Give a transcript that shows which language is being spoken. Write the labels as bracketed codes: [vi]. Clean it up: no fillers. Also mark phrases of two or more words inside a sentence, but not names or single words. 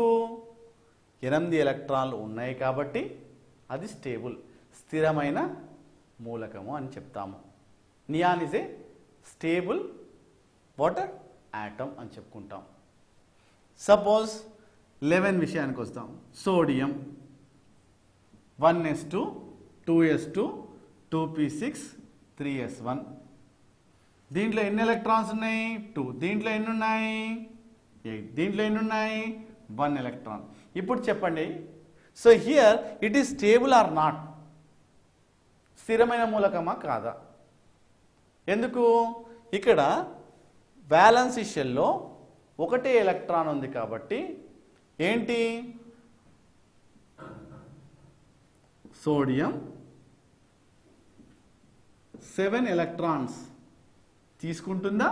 [te] 8 ఎలక్ట్రాన్లు ఉన్నాయి కాబట్టి అది స్టేబుల్, స్థిరమైన మూలకము అని చెప్తాము. [en] Neon is a stable water atom [te] అని చెప్పుకుంటాం. సపోజ్ 11 విషయానికి వస్తాం. సోడియం 1s2 2s2 2p6 3s1. దీంట్లో ఎన్ని ఎలక్ట్రాన్స్ ఉన్నాయి? 2. దీంట్లో ఎన్ని ఉన్నాయి? 8. దీంట్లో ఎన్ని ఉన్నాయి? [en] 1 ఎలక్ట్రాన్. [te] ఇప్పుడు చెప్పండి, [en] so here it is stable or not? [te] స్థిరమైన మూలకమా కాదా? ఎందుకు? ఇక్కడ వ్యాలెన్స్ షెల్లో ఒకటే ఎలక్ట్రాన్ ఉంది కాబట్టి ఏంటి? సోడియం 7 ఎలక్ట్రాన్స్ తీసుకుంటుందా?